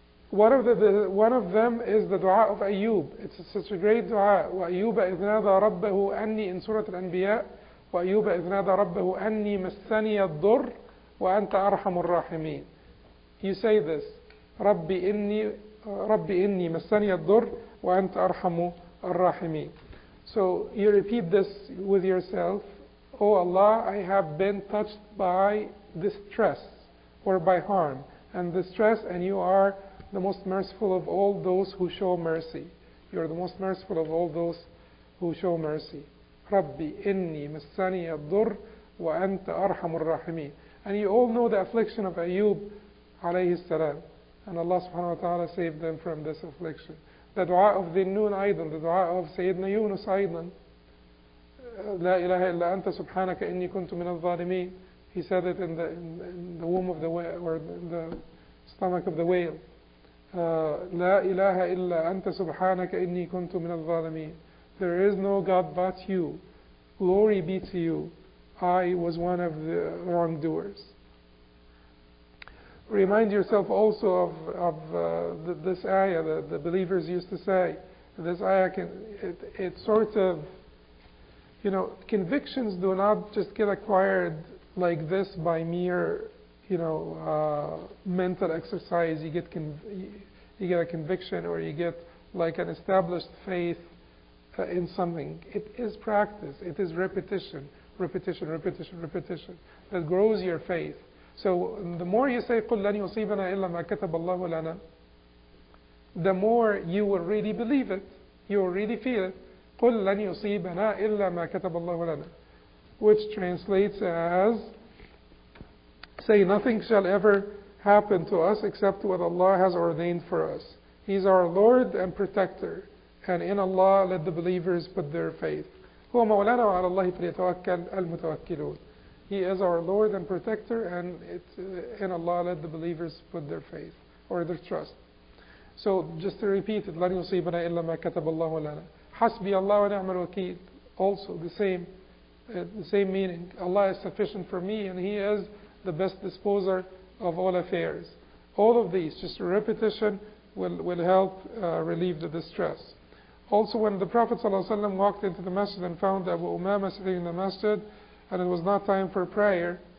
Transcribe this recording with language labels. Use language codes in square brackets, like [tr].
[en] One of them is the dua of Ayub. It's such a great dua. [ar] وَأَيُّوبَ إِذْ نَادَى رَبَّهُ أَنِّي, [en] in Surah Al-Anbiya, [ar] وَأَيُّوبَ إِذْ نَادَى رَبَّهُ أَنِّي مَسَّنِيَ الضُّرُّ وَأَنْتَ أَرْحَمُ الرَّاحِمِينَ. [en] You say this, [ar] رَبِّ إِنِّي مَسَّنِيَ الضُّرُّ وَأَنْتَ أَرْحَمُ الرَّاحِمِينَ. [en] So you repeat this with yourself. Oh Allah, I have been touched by distress or by harm and distress, and you are the most merciful of all those who show mercy. You are the most merciful of all those who show mercy. [ar] Rabbi inni massani ad-durr wa anta arhamur rahimin. [en] And you all know the affliction of Ayub alayhi salam, and Allah subhanahu wa ta'ala saved them from this affliction. The dua of Dhinnun aydan, the dua of Sayyidina Yunus aydan, [ar] لا إله إلا أنت سبحانك إني كنت من الظالمين. [en] He said it in the womb of the whale, or in the stomach of the whale. [ar] لا إله إلا أنت سبحانك إني كنت من الظالمين. [en] There is no God but you. Glory be to you. I was one of the wrongdoers. Remind yourself also of this ayah that the believers used to say. This ayah it sort of, you know, convictions do not just get acquired like this by mere, you know, mental exercise. You get a conviction, or you get like an established faith in something. It is practice. It is repetition that grows your faith. So the more you say [ar] قُلْ لَنْ يُصِيبَنَا إِلَّا مَا كَتَبَ اللَّهُ لَنَا, [en] the more you will really believe it. You will really feel it. [ar] قُلْ لَنْ يُصِيبَنَا إِلَّا مَا كَتَبَ اللَّهُ لَنَا, [en] which translates as, say, nothing shall ever happen to us except what Allah has ordained for us. He's our Lord and Protector, and in Allah let the believers put their faith. [ar] هو مولانا وعلى الله فليتوكل المتوكلون. [en] He is our Lord and Protector, and in Allah let the believers put their faith or their trust. So just to repeat it, [ar] لن يصيبنا إلا ما كتب الله لنا. حسبي الله ونعم الوكيل. [en] Also the same meaning. Allah is sufficient for me, and He is the best disposer of all affairs. All of these, just a repetition, will help relieve the distress. Also, when the Prophet ﷺ walked into the masjid and found Abu Umama sitting in the masjid, and it was not time for prayer,